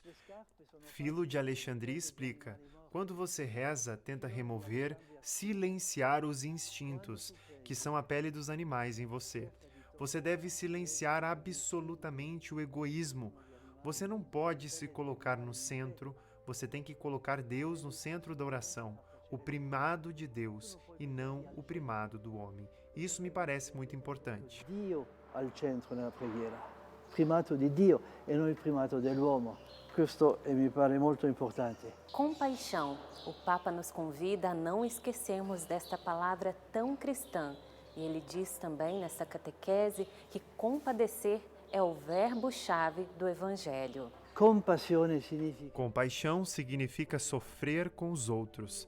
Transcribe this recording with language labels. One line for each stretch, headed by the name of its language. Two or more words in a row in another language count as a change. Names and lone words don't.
Portuguese: Philo de Alexandria explica: quando você reza, tenta remover, silenciar os instintos, que são a pele dos animais em você. Você deve silenciar absolutamente o egoísmo. Você não pode se colocar no centro, você tem que colocar Deus no centro da oração. O primado de Deus e não o primado do homem. Isso me parece muito importante.
Italian: Dio al centro nella preghiera. Primato di Dio e non il primato dell'uomo. Questo mi pare molto importante.
Portuguese: Compaixão. O Papa nos convida a não esquecermos desta palavra tão cristã. E ele diz também nessa catequese que compadecer é o verbo-chave do Evangelho. Compaixão significa sofrer com os outros.